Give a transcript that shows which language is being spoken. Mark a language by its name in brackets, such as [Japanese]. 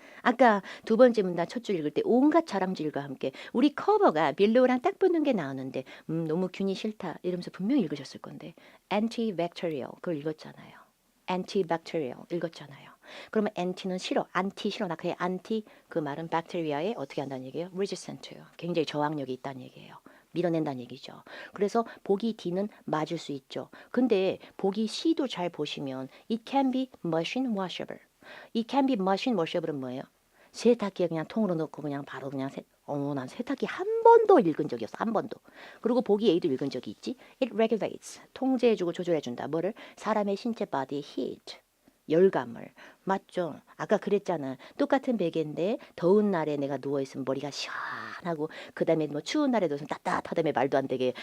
[Korean] 아까 두 번째 문단 첫 줄 읽을 때 온갖 자랑질과 함께 우리 커버가 빌로우랑 딱 붙는 게 나오는데 너무 균이 싫다 이러면서 분명히 읽으셨을 건데 antibacterial 그걸 읽었잖아요. antibacterial 읽었잖아요. 그러면 anti는 싫어, anti 싫어. 나 그래 anti 그 말은 박테리아에 어떻게 한다는 얘기예요? resistant요. 굉장히 저항력이 있다는 얘기예요. 밀어낸다는 얘기죠. 그래서 보기 D는 맞을 수 있죠. 근데 보기 C도 잘 보시면 [English] it can be machine washable. [Korean] 이 [English] can be machine washable [Korean] 은 뭐예요? 세탁기에 그냥 통으로 넣고 그냥 바로 그냥 난 세탁기 한 번도 읽은 적이 없어. 한 번도. 그리고 보기 A도 읽은 적이 있지. [English] It regulates. [Korean] 통제해주고 조절해준다. 뭐를? 사람의 신체 body의 heat. 열감을. 맞죠? 아까 그랬잖아. 똑같은 베개인데 더운 날에 내가 누워있으면 머리가 시원하고 그 다음에 뭐 추운 날에 누워있으면 따뜻하다며 말도 안 되게.